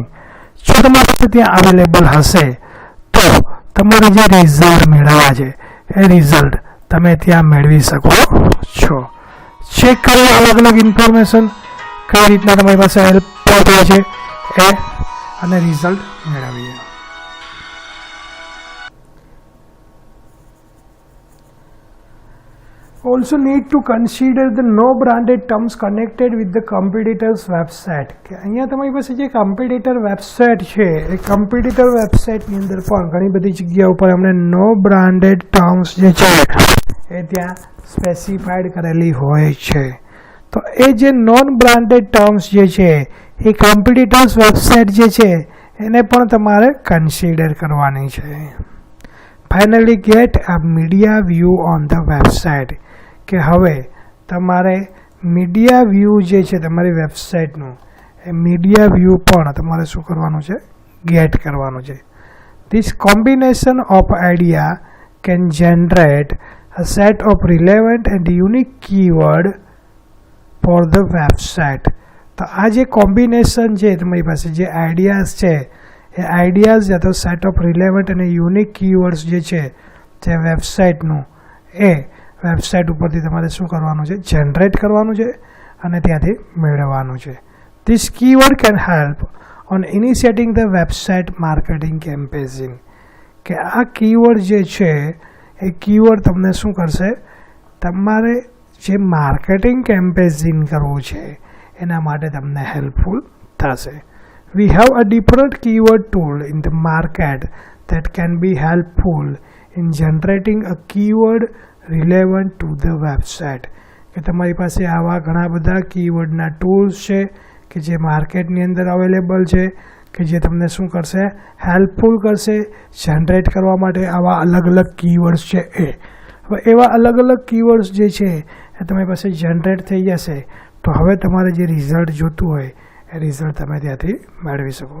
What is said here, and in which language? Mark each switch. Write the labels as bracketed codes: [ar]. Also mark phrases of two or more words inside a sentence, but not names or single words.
[gu] જો તમારી પાસે ત્યાં અવેલેબલ હશે તો તમારે જે રિઝલ્ટ મેળવવા છે એ રિઝલ્ટ તમે ત્યાં મેળવી શકો છો. ચેક કરો અલગ અલગ ઇન્ફોર્મેશન કઈ રીતના તમારી પાસે હેલ્પ થાય છે એ અને રિઝલ્ટ મેળવીએ. [en] Also need to consider the no branded terms connected with the competitors website. [gu] કે અહીંયા તમારી પાસે જે [en] competitor website [gu] છે એ [en] competitor website's [gu] અંદર પણ ઘણી બધી જગ્યા ઉપર અમને [en] no branded terms [gu] જે છે એ ત્યાં સ્પેસિફાઈડ કરેલી હોય છે. તો એ જે [en] non branded terms [gu] જે છે એ [en] competitors website [gu] જે છે એને પણ તમારે કન્સિડર કરવાની છે. [en] finally get a media view on the website, [gu] કે હવે તમારે [en] media view [gu] જે છે તમારી વેબસાઇટનું એ [en] media view [gu] પણ તમારે શું કરવાનું છે, ગેટ કરવાનું છે. [en] this combination of idea can generate a set of relevant and unique keyword for the website. [gu] તો આ જે કોમ્બિનેશન છે તમારી પાસે જે આઈડિયાઝ છે એ આઈડિયાઝ યા તો [en] set of relevant [gu] અને [en] unique keywords [gu] જે છે જે વેબસાઇટનું એ વેબસાઇટ ઉપરથી તમારે શું કરવાનું છે, જનરેટ કરવાનું છે અને ત્યાંથી મેળવવાનું છે. [en] this keyword can help on initiating the website marketing campaign, [gu] કે આ કીવર્ડ જે છે એ કીવર્ડ તમને શું કરશે, તમારે જે [en] marketing campaign [gu] કરવું છે એના માટે તમને હેલ્પફુલ થશે. [en] We have a different keyword tool in the market that can be helpful in generating a keyword relevant to the website. [gu] કે તમારી પાસે આવા ઘણા બધા કીવર્ડના ટૂલ્સ છે કે જે માર્કેટની અંદર અવેલેબલ છે, કે જે તમને શું કરશે, હેલ્પફુલ કરશે જનરેટ કરવા માટે આવા અલગ અલગ કીવર્ડ્સ છે એ. હવે એવા અલગ અલગ કીવર્ડ્સ જે છે એ તમારી પાસે જનરેટ થઈ જશે તો હવે તમારે જે રિઝલ્ટ જોતું હોય એ રિઝલ્ટ તમે ત્યાંથી મેળવી શકો.